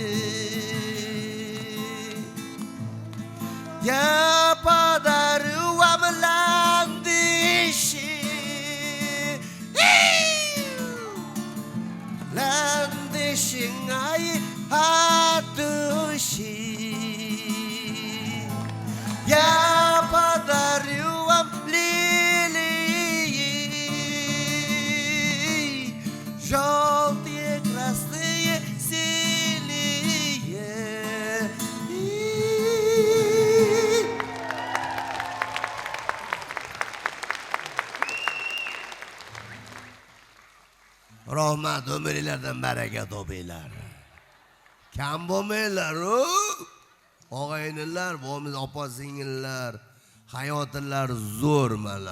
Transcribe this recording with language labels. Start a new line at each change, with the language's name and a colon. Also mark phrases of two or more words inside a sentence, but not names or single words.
Russian: Я подарю вам ландыши, ландыши от души. Я подарю вам лилии, желтые, красные, синие.
Kyrgyz: Rahmat ömürlerden bereket obiler.
Uzbek: Kam bo'lmanglar, og'aynilar, bo'lmasa opa-singillar, hayotinglar zo'r mana.